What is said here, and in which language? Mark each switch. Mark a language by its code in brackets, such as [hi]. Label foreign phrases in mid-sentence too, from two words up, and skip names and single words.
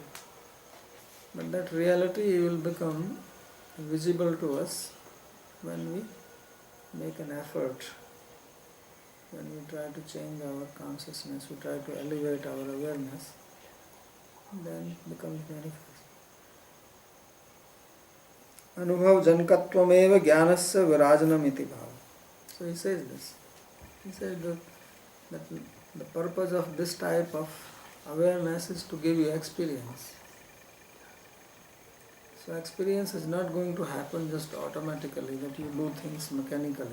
[en] But that reality will become visible to us when we make an effort, when we try to change our consciousness, we try to elevate our awareness, then it becomes manifest. [sa] Anubhav jankatvam jnanasya virajanam iti bhava. [en] So he says this. He says that the purpose of this type of awareness is to give you experience. So experience is not going to happen just automatically, that you do things mechanically.